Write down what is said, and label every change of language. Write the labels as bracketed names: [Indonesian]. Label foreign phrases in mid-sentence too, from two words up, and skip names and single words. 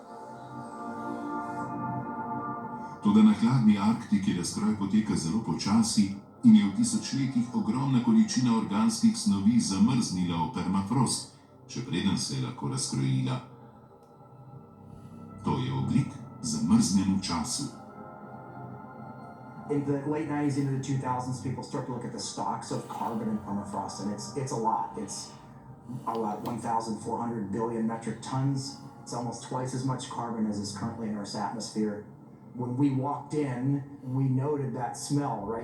[Slovenian] Toda na hladni Arktiki razkroj poteka zelo počasi in je v tisočletjih ogromna količina organskih snovi zamrznila v permafrost, še preden se je lahko razkrojila. To je ogljik zamrznjen v času. [English] In the late 90s into the 2000s, people start to look at the stocks of carbon in permafrost, and it's a lot. It's about 1,400 billion metric tons. It's almost twice as much carbon as is currently in Earth's atmosphere. When we walked in, we noted that smell, right?